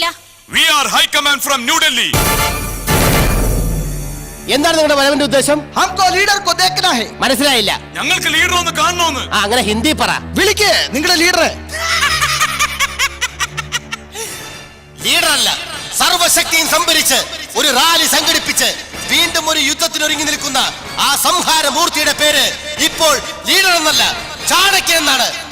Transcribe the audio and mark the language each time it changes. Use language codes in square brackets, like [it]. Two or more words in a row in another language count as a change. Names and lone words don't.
[en] We are High Command from New Delhi. [ml] എന്താണ് നിങ്ങളുടെ വരവിന്റെ ഉദ്ദേശം? [hi] हमको लीडर को देखना है. [ml] മനസ്സിലായില്ല. ഞങ്ങൾക്ക് ലീഡർ ഒന്ന് കാണണമെന്ന്. അങ്ങനെ ഹിന്ദി പറ. വിളിക്ക് നിങ്ങളുടെ ലീഡറെ. ലീഡറല്ല, സർവശക്തിയും സംഭരിച്ച് ഒരു റാലി സംഘടിപ്പിച്ച് വീണ്ടും ഒരു യുദ്ധത്തിനൊരുങ്ങി നിൽക്കുന്ന ആ സംഹാരമൂർത്തിയുടെ പേര് ഇപ്പോൾ ലീഡർ എന്നല്ല, ചാണക്യൻ എന്നാണ്.